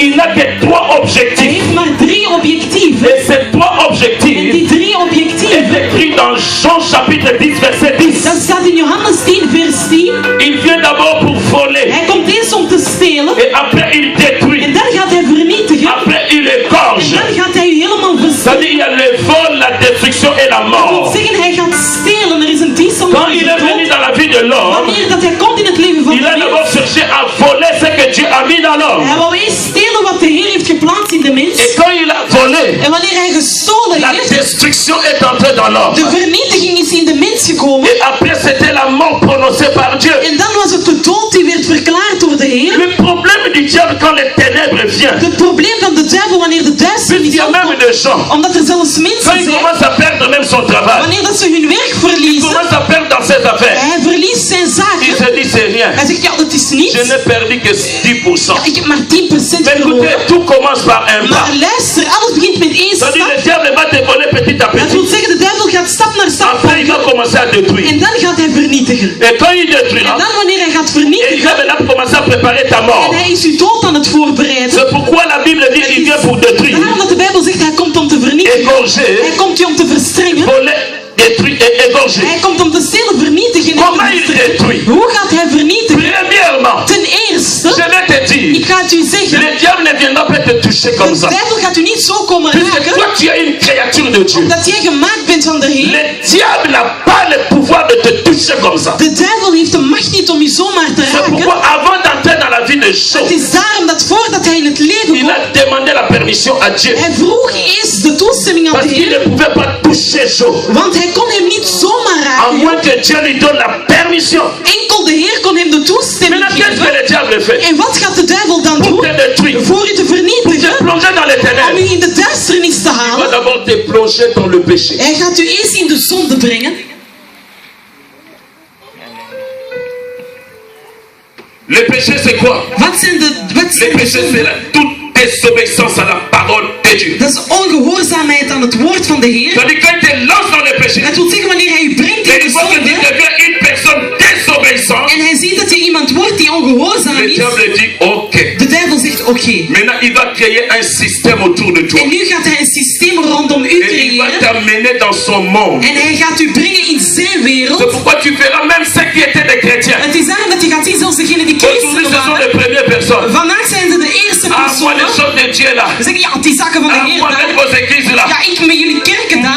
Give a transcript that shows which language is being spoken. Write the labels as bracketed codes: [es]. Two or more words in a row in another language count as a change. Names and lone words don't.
[fr] il n'a que 3 [nl] hij [fr] objectifs. [nl] heeft maar 3 objectieven. [fr] Et ces 3 [nl] En [fr] objectifs [nl] die 3 [fr] est [nl] objectieven, [fr] écrit dans Jean chapitre 10 verset 10. [nl] dat staat in Johannes 10 vers 10. [fr] Il vient d'abord pour voler. [nl] Hij komt eerst om te stelen. [fr] Et après il détruit. [nl] En dan gaat hij vernietigen. [fr] Après il [nl] En [fr] égorge. [nl] dan gaat hij u helemaal verstellen. [fr] C'est-à-dire il y a le vol, la destruction et la [nl] Dat wil [fr] mort. [nl] zeggen, hij gaat stelen. Er is een dienst [fr] Quand il est venu dans la vie de l'homme, [nl] Wanneer dat hij komt in het leven van [fr] il [nl] de [fr] a [nl] mens, [fr] d'abord cherché à voler ce que Dieu a mis dans l'homme. [nl] hij wou eerst stelen wat de Heer heeft geplaatst in de [fr] Et [nl] mens. [fr] quand il a volé, [nl] En wanneer hij gestolen [fr] la [nl] heeft, [fr] destruction est entrée dans [nl] de [fr] l'homme. [nl] vernietiging is in de mens gekomen. [fr] Et après, c'était la mort prononcée par Dieu. [nl] En dan was het de dood die werd verklaard door de Heer. [fr] Le problème du diable quand les ténèbres viennent. [nl] Het probleem van de duivel wanneer de [fr] Il [nl] duisternis [fr] y a même [nl] opkomt, [fr] des gens, [nl] omdat er zelfs [fr] quand [nl] mensen [fr] il [nl] zijn, [fr] commence à perdre même son travail, [nl] wanneer dat ze hun werk [fr] il [nl] verliezen, [fr] commence à perdre dans ses affaires. [nl] hij verliest zijn [fr] Il [nl] zaken. [fr] se dit c'est rien. [nl] Hij zegt, ja, dat is niets. [fr] Je n'ai perdu que 10%. [nl] Ja, ik heb maar 10% [fr] Mais écoutez, [nl] verloren. [fr] tout commence par un pas. [nl] Maar luister, alles begint met één [fr] C'est-à-dire [nl] stap. [fr] le diable va te voler petit à [nl] Dat [fr] petit. [nl] wil zeggen, de duivel gaat stap naar stap [fr] Après, il va [nl] volgen. [fr] commencer à détruire. [nl] En dan gaat hij vernietigen. [fr] Et quand il [nl] En [fr] détruira, [nl] dan wanneer hij gaat [fr] et il [nl] vernietigen, [fr] va maintenant commencer à préparer ta [nl] en [fr] mort. [nl] hij is uw dood aan het voorbereiden. [fr] C'est pourquoi la Bible dit qu'il vient pour détruire, [nl] Daarom dat de Bijbel zegt, hij komt om te vernietigen. [fr] égorger, [nl] Hij komt je om te verstrengen. [fr] voler, détruire et égorger. [nl] Hij komt om te stelen, vernietigen en te [fr] Comment il [nl] verstrengen. [fr] détruit? [nl] Hoe gaat hij vernietigen? [fr] Premièrement, [nl] Ten eerste, [fr] je vais te [nl] ik [fr] dire, [nl] ga het u zeggen, [fr] le diable ne viendra pas te toucher comme [nl] de [fr] ça. [nl] duivel gaat u niet zo komen [fr] Puisque [nl] raken, [fr] toi, tu es une créature de Dieu. [nl] omdat jij gemaakt bent van de Heer. [fr] Le diable n'a pas le pouvoir de te toucher comme ça. [nl] De duivel heeft de macht niet om je zomaar te [fr] C'est pourquoi [nl] raken. [fr] avant d'entrer dans la vie de Job, [nl] Het is daarom dat voordat hij in het leven [fr] il [nl] kwam, [fr] a demandé la permission à Dieu. [nl] hij vroeg eerst de toestemming aan [fr] Parce [nl] de [fr] qu'il [nl] Heer, [fr] ne pouvait pas toucher Job. [nl] want hij kon hem niet zomaar [fr] À [nl] raken. [fr] moins que Dieu lui donne la permission. [nl] Enkel de Heer kon hem de toestemming [fr] Maintenant, qu'est-ce que [nl] geven. [fr] le diable fait? [nl] En wat gaat de duivel dan [fr] Pour [nl] doen? [fr] te détruire, [nl] Voor u te [fr] pour te [nl] vernietigen, [fr] plonger dans les [nl] om [fr] ténèbres. [nl] u in de duisternis te [fr] Il va [nl] halen. [fr] d'abord te plonger dans le péché. [nl] Hij gaat u eerst in de zonde brengen. [fr] Le péché, c'est quoi? [nl] Wat zijn de [fr] Le péché, c'est la toute désobéissance à la parole de Dieu. [nl] Dat is ongehoorzaamheid aan het woord van de Heer. [fr] C'est-à-dire quand il te lance dans le péché, [nl] Dat wil zeggen wanneer hij u brengt in [fr] et [nl] de [fr] il voit que tu [nl] zonde [fr] deviens une personne désobéissante, [nl] en hij ziet dat je iemand wordt die ongehoorzaam [fr] le [nl] is, [fr] diable dit ok. [nl] de duivel zegt oké. [fr] Maintenant, il va créer un système autour de toi. [nl] En nu gaat hij een systeem rondom u [fr] Et il va [nl] creëren [fr] t'amener dans son monde. [nl] en hij gaat u brengen in zijn [fr] C'est [nl] wereld. [fr] pourquoi tu verras même ceux qui étaient des chrétiens. [nl] Het is daarom dat je gaat zien, zelfs degenen die [fr] Aujourd'hui, [nl] christenen [fr] ce sont [nl] waren. [fr] les premières personnes. [nl] Vandaag zijn ze de eerste [fr] Ah, moi, les [nl] personen. [fr] choses de Dieu là. [nl] Ze zeggen, ja, die zaken van de [fr] Ah, [nl] Heer [fr] moi, avec [nl] daar. [fr] vos églises là. [nl] Ja, ik met jullie kerken daar.